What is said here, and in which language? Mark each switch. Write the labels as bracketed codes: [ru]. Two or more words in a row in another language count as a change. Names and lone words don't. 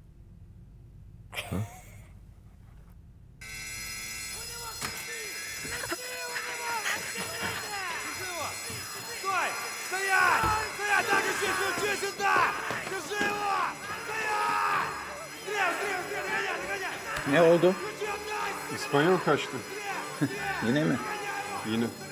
[ru] Стой! Стоять! Стоять! Так, ключи сюда! Держи его! Стоять! Стрел, догоняй! [tr] Ne oldu? İspanyol kaçtı. Yine mi? Yine.